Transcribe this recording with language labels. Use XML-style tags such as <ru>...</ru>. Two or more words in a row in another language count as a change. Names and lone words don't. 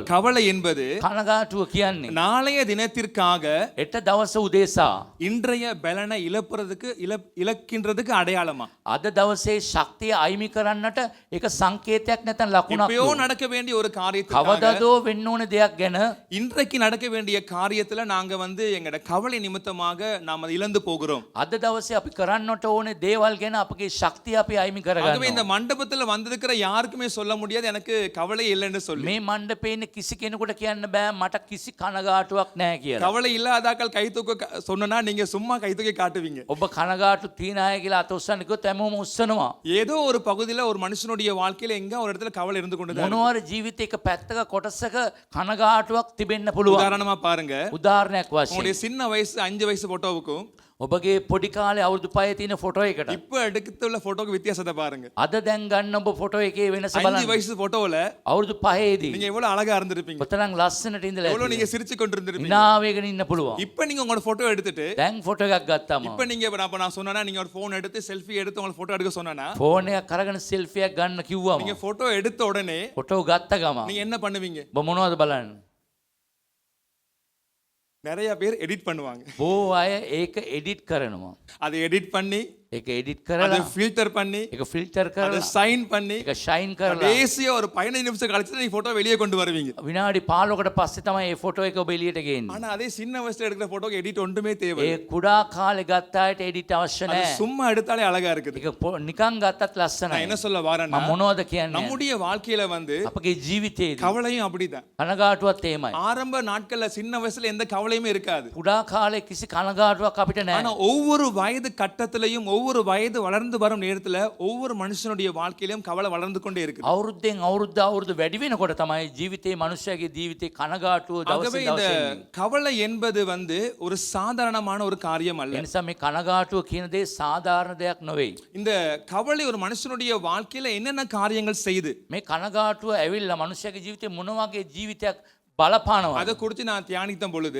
<ta>கவலை என்பது</ta> <si>කනගාටුව කියන්නේ</si> <ta>நாளைய தினத்திற்காக</ta> <si>එට දවස උදෙසා</si> <ta>இன்றைய பலனை இழக்கின்றதுக்கு அடையாளமா.</ta> <si>අද දවසේ ශක්තිය අයිමි කරන්නට ඒක සංකේතයක් නැත්නම් ලකුණක්.</si> <ta>எப்பயோ நடக்க வேண்டிய ஒரு காரியத்துக்காக</ta> <si>කවදාදෝ වෙන්න ඕනේ දෙයක් ගැන</si> <ta>இன்றைக்கு நடக்க வேண்டிய காரியத்துல நாங்க எங்கட கவலை நிமித்தமாக நாம அதை இழந்து போகிறோம்.</ta> <si>අද දවසේ අපි කරන්නට ඕනේ දේවල් ගැන අපගේ ශක්තිය අපි අයිමි</si> <ta>ஆகவே</ta> <si>කරගන්නවා.</si> <ta>இந்த மண்டபத்துல வந்திருக்கிற யாருக்குமே சொல்ல முடியாது எனக்கு கவலை இல்லைன்னு சொல்லி.</ta> <si>මේ මණ්ඩපේ ඉන්න කිසි කෙනෙකුට කියන්න බෑ මට කිසි කනගාටුවක් නැහැ කියලා.</si> <ta>கவலை இல்லாதாக்கள் கை தூக்க சொன்னா நீங்க சும்மா கை தூக்கி காட்டுவீங்க.</ta> <si>ඔබ කනගාටු තියන අය කියලා අත උස්සන්න කිව්වොත් හැමෝම උස්සනවා.</si> <ta>ஏதோ ஒரு பகுதியில ஒரு மனுஷனுடைய வாழ்க்கையில எங்க ஒரு இடத்துல கவலை இருந்து கொண்டுதான் இருக்கு.</ta> <si>මොනවාරි ජීවිතයක පැත්තක කොටසක කනගාටුවක් තිබෙන්න පුළුවන්.</si> <ta>உதாரணமா பாருங்க,</ta> <si>උදාහරණයක් වශයෙන්</si> <ta>உங்களுடைய சின்ன வயசு 5 வயசு போட்டோவுக்கும்</ta> <si>ඔබගේ පොඩි කාලේ අවුරුදු 5 තියෙන ෆොටෝ එකට</si> <ta>இப்ப எடுத்துள்ள போட்டோக்கு வித்தியாசத்தை பாருங்க.</ta> <si>අද දැන් ගන්න ඔබ ෆොටෝ එකේ වෙනස</si> <ta>5</ta> <si>බලන්න.</si> <ta>வயசு போட்டோல</ta> <si>අවුරුදු 5ේදී</si> <ta>நீங்க எவ்வளவு அழகா இருந்திருப்பீங்க,</ta> <si>කොතරම් ලස්සනට ඉඳලා</si> <ta>எவ்வளவு நீங்க</ta> <si>ඇතිද?</si> <ta>சிரிச்சு கொண்டிருந்திருப்பீங்க.</ta> <si>hina වේගෙන ඉන්න පුළුවන්.</si> <ta>இப்ப நீங்க உங்களோட போட்டோ எடுத்துட்டு</ta> <si>දැන් ෆොටෝ එකක් ගත්තාම</si> <ta>இப்ப நீங்க அப்ப நான் சொன்னா நீங்க ஒரு போன் எடுத்து செல்ஃபி எடுத்து உங்களுக்கு போட்டோ எடுக்க சொன்னா</ta> <si>ෆෝන් එකක් අරගෙන සෙල්ෆි එකක් ගන්න කිව්වම</si> <ta>நீங்க போட்டோ எடுத்த உடனே</ta> <si>ෆොටෝ ගත්ත ගම</si> <ta>நீங்க என்ன பண்ணுவீங்க?</ta> <si>ඔබ මොනවද බලන්න?</si> <ta>நிறைய பேர் எடிட் பண்ணுவாங்க.</ta> <si>බොහෝ අය ඒක එඩිට් කරනවා.</si> <ta>அதை எடிட் பண்ணி</ta> <si>ඒක එඩිට්</si> <ta>அதை</ta> <si>කරලා</si> <ta>ஃபில்டர் பண்ணி</ta> <si>ඒක ෆිල්ටර්</si> <ta>அதை</ta> <si>කරලා</si> <ta>சைன் பண்ணி</ta> <si>ඒක ෂයින් කරලා</si> <ta>கடைசியா ஒரு 15 நிமிஷம் கழிச்சு நீங்க போட்டோ வெளியே கொண்டு வருவீங்க.</ta> <si>විනාඩි 15කට පස්සේ තමයි මේ ෆොටෝ එක ඔබ එළියට ගේන්නේ.</si> <ta>ஆனா அதே சின்ன வயசுல எடுக்கிற போட்டோக்கு எடிட் ஒன்றுமே தேவை.</ta> <si>ඒ කුඩා කාලේ ගත්ත අයට එඩිට් අවශ්‍ය</si> <ta>அது</ta> <si>නැහැ.</si> <ta>சும்மா எடுத்தாலே அழகா இருக்குது.</ta> <si>ඒක නිකන් ගත්තත්</si> <ta>நான்</ta> <si>ලස්සනයි.</si> <ta>என்ன சொல்ல வாரேன்னா</ta> <si>මම මොනවද කියන්නේ?</si> <ta>நம்முடைய வாழ்க்கையில</ta> <si>අපගේ ජීවිතේදී</si> <ta>கவலையும் அப்படிதான்.</ta> <si>කනගාටුවත් එහෙමයි.</si> <ta>ஆரம்ப நாட்கள்ல சின்ன வயசுல எந்த கவலையுமே இருக்காது.</ta> <si>කුඩා කාලේ කිසි කනගාටුවක් අපිට</si> <ta>ஆனா</ta> <si>නැහැ.</si> <ta>ஒவ்வொரு வயது கட்டத்திலையும் ஒவ்வொரு வயது வளர்ந்து வரும் நேரத்துல ஒவ்வொரு மனுஷனுடைய வாழ்க்கையிலும் கவலை வளர்ந்து கொண்டே இருக்கு.</ta> <si>අවුරුද්දෙන් අවුරුද්ද වැඩි වෙනකොට තමයි ජීවිතේ මනුෂ්‍යයාගේ ජීවිතේ කනගාටුව</si> <ta>ஆகவே</ta> <si>දවසින්</si> <ta>இந்த</ta> <si>දවස</si> <ta>கவலை என்பது ஒரு சாதாரணமான ஒரு காரியம் அல்ல.</ta> <si>ඒ නිසා මේ කනගාටුව කියන දේ සාධාරණ දෙයක් නෙවෙයි.</si> <ta>இந்த கவலை ஒரு மனுஷனுடைய வாழ்க்கையில என்னென்ன காரியங்கள் செய்யுது</ta> <si>මේ කනගාටුව ඇවිල්ලා මනුෂ්‍යයාගේ ජීවිතේ මොන වගේ ජීවිතයක් බලපානවා.</si> <ta>அதை குறித்து நான் தியானித்த பொழுது</ta>